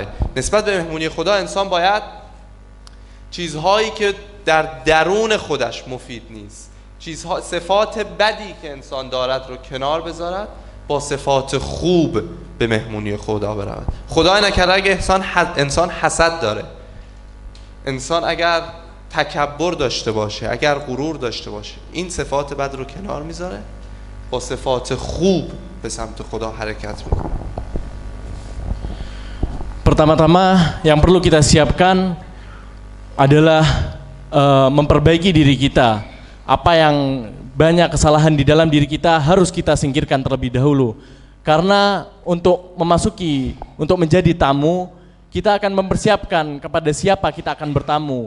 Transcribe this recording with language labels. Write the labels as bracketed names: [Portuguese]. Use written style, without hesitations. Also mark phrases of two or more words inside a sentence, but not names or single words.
[Persian] نسبت به مهمونی خدا انسان باید چیزهایی که در درون خودش مفید نیست، صفات بدی که انسان دارد رو کنار بذارد، با صفات خوب به مهمونی خدا برود. خدای نکرده اگه انسان حسد داره، انسان اگر تکبر داشته باشه، اگر غرور داشته باشه، این صفات بد رو کنار میذاره، با صفات خوب به سمت خدا حرکت میکنه. [Indonesian] Pertama-tama yang perlu kita siapkan adalah memperbaiki diri kita. Apa yang banyak kesalahan di dalam diri kita harus kita singkirkan terlebih dahulu. Karena untuk menjadi tamu, kita akan mempersiapkan kepada siapa kita akan bertamu.